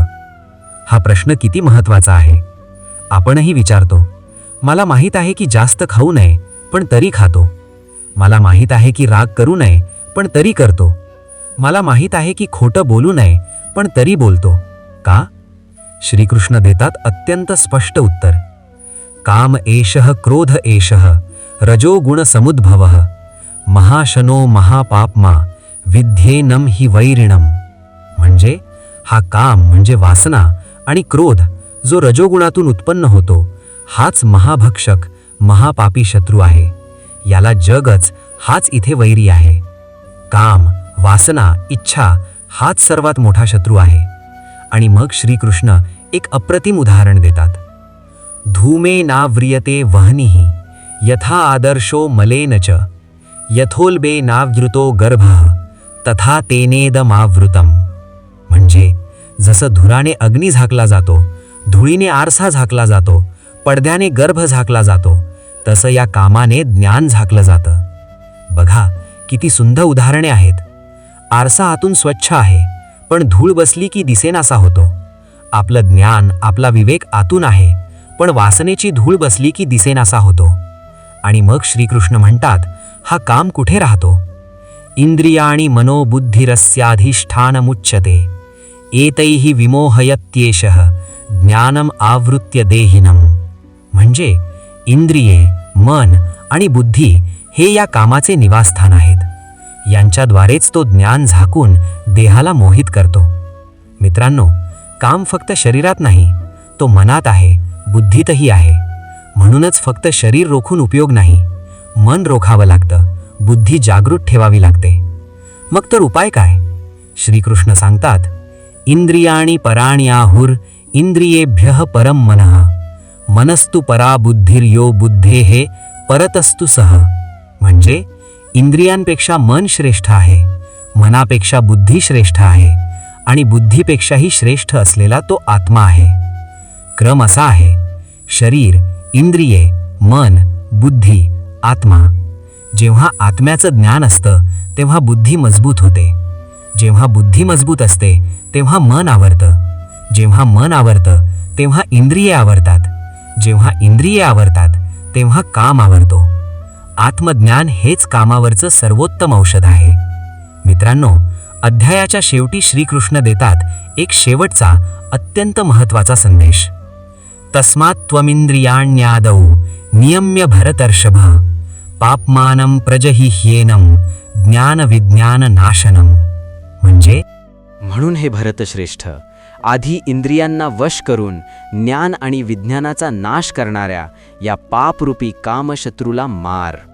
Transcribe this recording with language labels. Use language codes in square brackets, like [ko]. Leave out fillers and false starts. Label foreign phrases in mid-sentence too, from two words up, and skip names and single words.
[mr] हा प्रश्न किती महत्त्वाचा आहे. आपणही विचारतो, मला माहीत आहे की जास्त खाऊ नये, पण तरी खातो. मला माहीत आहे की राग करू नये, पण तरी करतो. मला माहीत आहे की खोटं बोलू नये, पण तरी बोलतो. का? श्रीकृष्ण देतात अत्यंत स्पष्ट उत्तर. [sa] काम एषः क्रोध एषः रजोगुण समुद्भवः महाशनो महापाप्मा विध्येनम हि वैरिणम. [mr] म्हणजे हा काम म्हणजे वासना आणि क्रोध जो रजोगुणातून उत्पन्न होतो, हाच महाभक्षक महापापी शत्रू आहे. याला जगच हाच इथे वैरी आहे. काम, वासना, इच्छा हाच सर्वात मोठा शत्रू आहे. आणि मग श्रीकृष्ण एक अप्रतिम उदाहरण देतात. [sa] धूमे नाव्रियते वह्निः यथा आदर्शो मलेन च यथोल्बे नावृतो गर्भः तथा तेनेदमावृतम. [mr] म्हणजे जसं धुराने अग्नी झाकला जातो, धुळीने आरसा झाकला जातो, पडद्याने गर्भ झाकला जातो, तसं या कामाने ज्ञान झाकलं जातं. बघा किती सुंदर उदाहरणे आहेत. आरसा आतून स्वच्छ आहे, पण धूळ बसली की दिसेनासा होतो. आपलं ज्ञान, आपला विवेक आतून आहे, पण वासनेची धूळ बसली की दिसेनासा होतो. आणि मग श्रीकृष्ण म्हणतात, हा काम कुठे राहतो? [sa] इंद्रियाणि मनोबुद्धिरस्याधिष्ठानमुच्यते एतैहि विमोहयत्येषः ज्ञानम आवृत्य देहिनम. [mr] म्हणजे इंद्रिये, मन आणि बुद्धी हे या कामाचे निवासस्थान आहेत. यांच्याद्वारेच तो ज्ञान झाकून देहाला मोहित करतो. मित्रांनो, काम फक्त शरीरात नाही, तो मनात आहे, बुद्धीतही आहे. म्हणूनच फक्त शरीर रोखून उपयोग नाही, मन रोखावं लागतं, बुद्धी जागृत ठेवावी लागते. मग तर उपाय काय? श्रीकृष्ण सांगतात, [sa] इंद्रियाणि पराण्याहुर इंद्रियेभ्यः परम मनः मनस्तु परा बुद्धिर्यो बुद्धेः परतस्तु सह. [mr] म्हणजे इंद्रियांपेक्षा मन श्रेष्ठ आहे, मनापेक्षा बुद्धी श्रेष्ठ आहे आणि बुद्धीपेक्षाही श्रेष्ठ असलेला तो आत्मा आहे. क्रम असा आहे: शरीर, इंद्रिये, मन, बुद्धी, आत्मा. जेव्हा आत्म्याचं ज्ञान असतं तेव्हा बुद्धी मजबूत होते. जेव्हा बुद्धी मजबूत असते तेव्हा मन आवरतं. जेव्हा मन आवरतं तेव्हा इंद्रिये आवरतात. जेव्हा इंद्रिये आवरतात तेव्हा काम आवरतो. आत्मज्ञान हेच कामावरचं सर्वोत्तम औषध आहे. मित्रांनो, अध्यायाच्या शेवटी श्रीकृष्ण देतात एक शेवटचा अत्यंत महत्त्वाचा संदेश. [sa] तस्मात् त्वमिंद्रियाण्यादौ नियम्य भरतर्षभ पाप्मानं प्रजहिह्येनं ज्ञानविज्ञान नाशनम. [mr] म्हणजे म्हणून हे भरतश्रेष्ठ, आधी इंद्रियांना वश करून ज्ञान आणि विज्ञानाचा नाश करणाऱ्या या पापरूपी कामशत्रूला मार.